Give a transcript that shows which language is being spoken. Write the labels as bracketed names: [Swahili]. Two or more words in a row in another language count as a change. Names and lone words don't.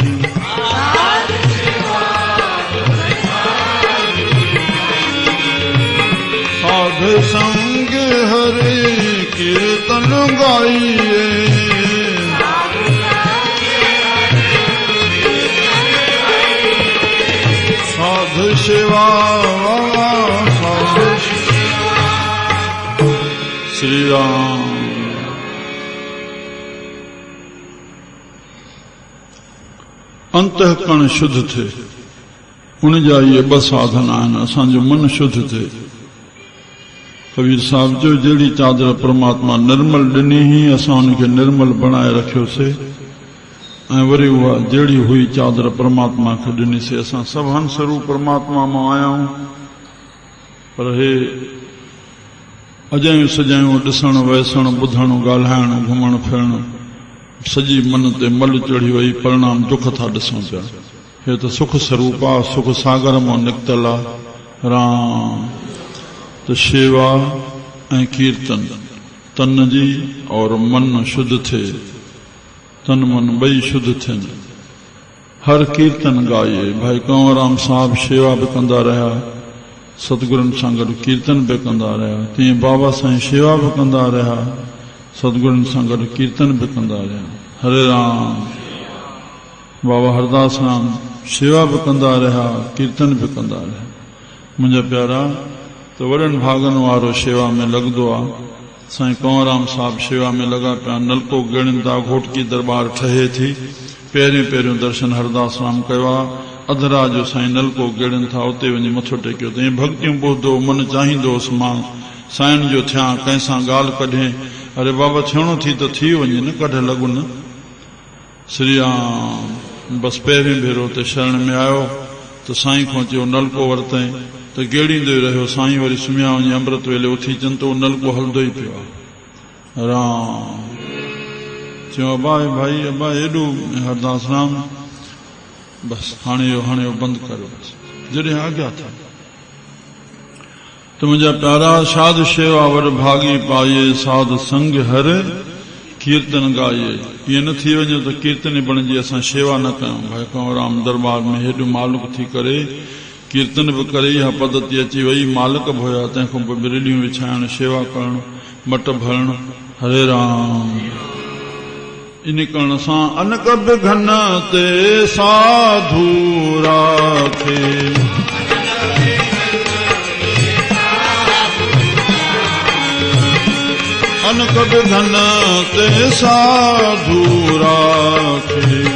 [Punjabi] साध संग हरे कीर्तन गाइए, साध सेवा साध। [Sindhi] श्री राम। अंतःकरण शुद्ध थे, उन जा ये ब साधन आहिनि, असांजो मन शुद्ध थे। कबीर साहब जो जहिड़ी चादर परमात्मा निर्मल ॾिनी ही असां उनखे निर्मल बणाए रखियोसीं, ऐं वरी उहा जहिड़ी हुई चादर परमात्मा खे ॾिनीसीं। असां सभु हंस रूप परमात्मा मां आया आहियूं, पर हे अजायूं सजायूं ॾिसण वैसण ॿुधण ॻाल्हाइण घुमण फिरण सॼी मन ते मल चढ़ी वई, परिणाम दुख था ॾिसूं पिया। हे त सुख स्वरूप आहे, सुख सागर मां निकितल आहे। राम। त शेवा ऐं कीर्तन तन जी और मन शुद्ध थे, तन मन ॿई शुद्ध थियनि। [Punjabi] हर कीर्तन गाइए। [Sindhi] भाई कंवरराम साहब शेवा बि कंदा रहिया, सतगुरनि सां गॾु कीर्तन बि कंदा रहिया, तीअं बाबा साईं शेवा बि कंदा रहिया, सतगुरनि सां गॾु कीर्तन बि कंदा रहिया। हरे राम। बाबा हरदास राम शेवा बि कंदा रहिया, कीर्तन बि कंदा रहिया। मुंहिंजा प्यारा, त वॾनि भागनि वारो शेवा में लॻंदो आहे। साईं कंवरराम साहब शेवा में लॻा पिया, नलको ॻणनि था, घोटकी दरबार ठहे थी। पहिरियों पहिरियों दर्शन हरदास राम कयो आहे। अधरा जो साईं नलको ॻणनि था, उते वञी मथो टेकियो। त ईअं भक्तियूं ॿुधंदो, मन चाहींदोसि मां साईं जो थियां, कंहिंसां ॻाल्हि कढे। अरे बाबा थियणो थी त थी वञे न, कढ लॻु न। श्री राम। बसि पहिरीं भेरो ते शरण में आयो त साईं खां चयो नलको वरितईं त गेड़ींदो ई रहियो। साईं वरी सुम्हिया वञी अमृत वेले उथी अचनि त उहो नलको हलंदो ई पियो आहे। राम। चयो अबा भाई अबा एॾो हरदास राम, बसि हाणे इहो बंदि करियो। बसि जॾहिं आज्ञा था। त मुंहिंजा प्यारा, [Punjabi] साध शेवा वॾ भागी पाइए, साध संग हर कीर्तन गाइए। [Sindhi] ईअं न थी वञे त कीर्तन बणिजी असां शेवा न कयूं। भाई कंवरराम दरबार में हेॾो मालिक थी करे कीर्तन बि करे, इहा पद्धति अची वई। मालिक बि हुया, तंहिंखां पोइ बिरलियूं विछाइण, शेवा करणु, मट भरण। हरे राम। इन करण सां अनक बि घन ते साधू राखे, अनक बि घन ते साधू राखे,